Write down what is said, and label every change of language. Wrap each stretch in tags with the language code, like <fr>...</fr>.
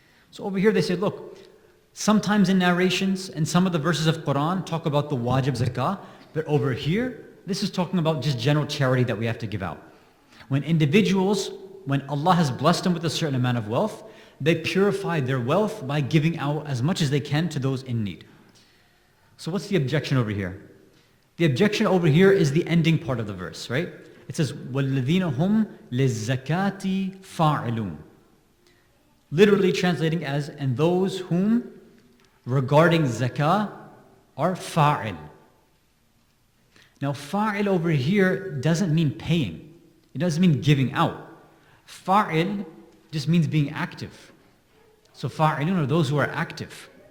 <en>So over here they say, look, sometimes in narrations and some of the verses of Quran talk about the wajib zakah, but over here this is talking about just general charity that we have to give out. When Allah has blessed them with a certain amount of wealth, they purify their wealth by giving out as much as they can to those in need. So what's the objection over here? The objection over here is the ending part of the verse, right? It says,</en> <ar>وَالَّذِينَ هُمْ لِلزَّكَاةِ فَاعِلُونَ.</ar> <en>Literally translating as, and those whom regarding zakah are fa'il. Now fa'il over here doesn't mean paying. It doesn't mean giving out. Fa'il just means being active. So fa'ilun are those who are active.</en>